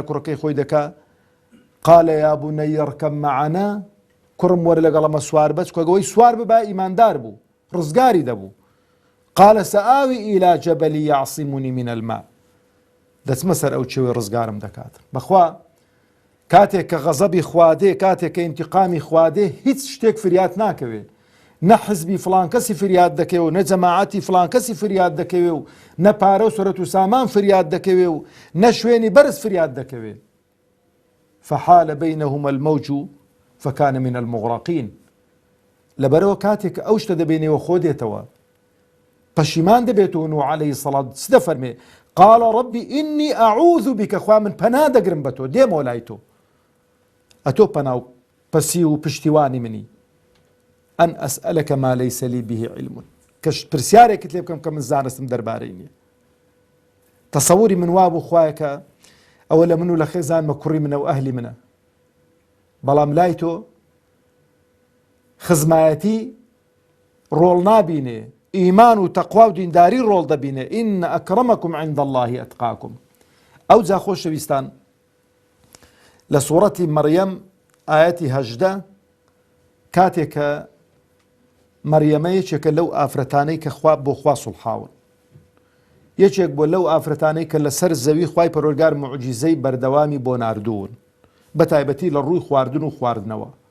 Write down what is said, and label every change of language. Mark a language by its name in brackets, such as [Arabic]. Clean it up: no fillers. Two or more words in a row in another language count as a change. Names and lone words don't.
[Central Kurdish] کوڕەکەی خۆی دەکا [Arabic] قال يا بني اركب معنا [Central Kurdish] کوڕم وەرە لەگەڵەمە سوار بە چکۆگەوەی سوار ببا ئیماندار بوو ڕزگاری دەبوو [Arabic] قال سآوي إلى جبل يعصمني من الماء [Central Kurdish] دەچمە سەر ئەو چێوەی ڕزگارم دەکات بەخوا کاتێک کە غەزەبی خوا دێ کاتێک کە ئینتیقامی خوا دێ هیچ شتێک فریاد ناکەوێ نە حزبی فڵان کەسی فریاد دەکەوێ و نە جەماعەتی فڵان کەسی فریاد دەکەوێ و نە پارە و سۆرەت و سامان فریاد دەکەوێ و نە شوێنی بەرز فریاد دەکەوێ [Arabic] فحال بينهما الموج فكان من المغرقين [Central Kurdish] لەبەرەوە کاتێک ئەو شتە دەبێنێەوە خۆ دێتەوە پەشیمان دەبێتەوە نوح [Arabic] عەلەیهی سەڵات [Central Kurdish] چ دەفەرمێ [Arabic] قال رب إني أعوذ بك [Central Kurdish] خوا من پەنا دەگرم بە تۆ دێمەوە لای تۆ ئەتۆ پەناو پەسی و پشتیوانی منی [Arabic] ئەن ئەسئەلەکە ما لەیسە لی به علم [Central Kurdish] کە پرسیارێکت لێ بکەم کە من زانستم دەربارەی نییە تەسەووری من وابوو خوایە کە ئەوە لە من و لە خێزانمە کوڕی منە و ئەهلی منە بەڵام لای تۆ خزمایەتی ڕۆڵ نابینێ ئیمان و تەقوا و دینداری ڕۆڵ دەبینێ [Arabic] ئین ئەکرەمەکم عند الله ئەتقاکم [Central Kurdish] ئەو جا خۆشەویستان لە سوورەتی مەریەم ئایەتی 18 کاتێک کە مەریەمە یەکێکە لەو ئافرەتانەی کە خوا بۆ خوا سوڵحاون یەکێک بۆ لەو ئافرەتانەی کە لەسەر زەوی خوای پەروەردگار موعجیزەی بەردەوامی بۆ ناردوون بە تایبەتی لە ڕووی خواردن و خواردنەوە